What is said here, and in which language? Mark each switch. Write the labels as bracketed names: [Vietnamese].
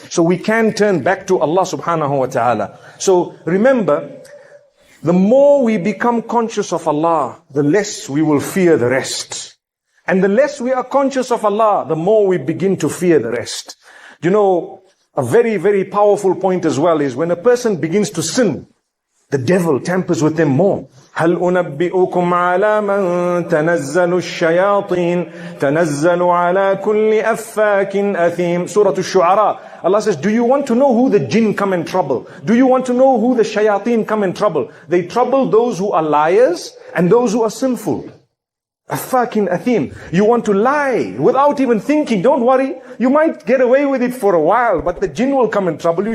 [English] So we can turn back to Allah subhanahu wa ta'ala. So remember, the more we become conscious of Allah, the less we will fear the rest. And the less we are conscious of Allah, the more we begin to fear the rest. A very, very powerful point as well is when a person begins to sin, the devil tampers with them more. [Arabic] هل أنبئكم على من تنزل الشياطين تنزل على كل أفاك أثيم. [English] Surah Al-Shu'ara. Allah says, do you want to know who the jinn come and trouble? Do you want to know who the shayateen come and trouble? They trouble those who are liars and those who are sinful. Afakin athim. You want to lie without even thinking. Don't worry. You might get away with it for a while, but the jinn will come and trouble you.